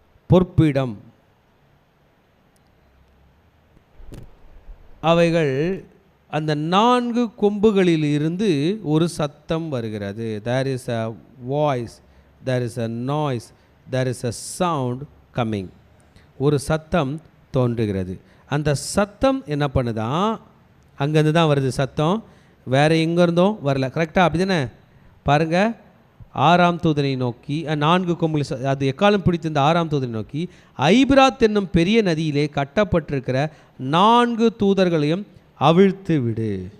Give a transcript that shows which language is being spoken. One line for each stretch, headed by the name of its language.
Tamil: பொற்பிடம் அவைகள், அந்த 4 கொம்புகளில் இருந்து ஒரு சத்தம் வருகிறது.
English: There is a voice, there is a noise, there is a sound coming.
Tamil: ஒரு சத்தம் தோன்றுகிறது. அந்த சத்தம் என்ன பண்ணுதான்? அங்கேருந்து தான் வருது சத்தம், வேறு எங்கேருந்தும் வரல. கரெக்டாக அப்படி தானே? பாருங்கள், 6ஆம் தூதனை நோக்கி 4 கொம்புகள், அது எக்காலம் பிடித்திருந்த 6ஆம் தூதனை நோக்கி, ஐபிராத் என்னும் பெரிய நதியிலே கட்டப்பட்டிருக்கிற 4 தூதர்களையும் அவிழ்த்து விடு.